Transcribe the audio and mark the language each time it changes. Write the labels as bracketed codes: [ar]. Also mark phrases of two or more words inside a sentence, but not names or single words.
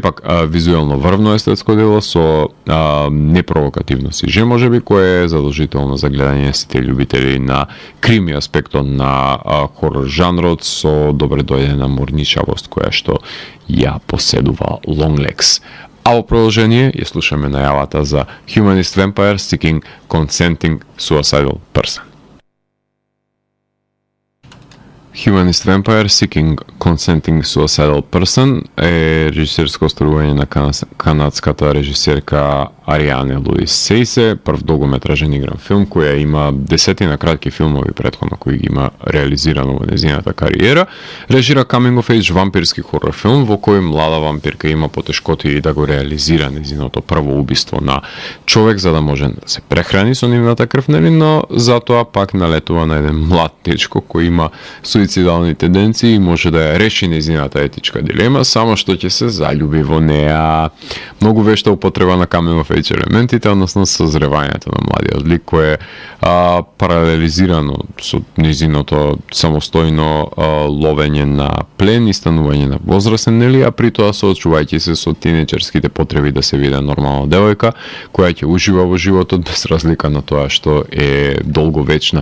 [mk] Сепак, визуелно врвно естетско дело со непровокативност и же можеби, кое е задолжително за гледање сите љубители на крими аспектот на хорор жанрот со добре дојдена морничавост која што ја поседува Longlegs. А во продолжение ја слушаме најавата за Humanist Vampire Seeking Consenting Suicidal Person. Humanist Vampire Seeking Consenting Suicidal Person е режисерско остварување на канадската режисерка Ариане Луис Сейсе, прв долгометражен игран филм која има десетина кратки филмови претходно кои ги има реализирано во незината кариера. Режира [en] coming of age [mk] вампирски хорор филм во кој млада вампирка има потешкоти да го реализира незиното прво убиство на човек за да може да се прехрани со нивната крв, но затоа пак налетува на еден млад дечко кој има суицидални тенденции и може да ја реши незината етичка дилема, само што ќе се заљуби во неа. Многу вешта употреба на [en] coming of age [mk] елементите, односно созревањето на младиот лик кој е паралелизирано со незиното самостојно ловење на плен и станување на возрастен, нели, а при тоа соочувајќи се со тинеџерските потреби да се виде нормална девојка која ќе ужива во животот без разлика на тоа што е долговечна.